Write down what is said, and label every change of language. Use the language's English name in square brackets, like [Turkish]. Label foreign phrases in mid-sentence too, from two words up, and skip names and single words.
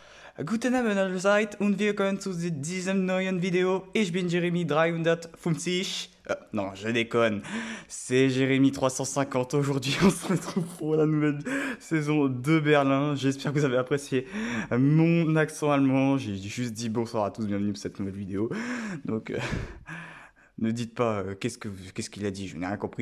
[German] Guten Abend allerseits und willkommen zu dieser neuen Vidéo. Ich bin Jérémy 350. [French] Non, je déconne. C'est Jérémy 350. Aujourd'hui, on se retrouve pour la nouvelle saison de Berlin. J'espère que vous avez apprécié mon accent allemand. J'ai juste dit bonsoir à tous, bienvenue pour cette nouvelle vidéo. Donc, ne dites pas qu'est-ce qu'il a dit, je n'ai rien compris.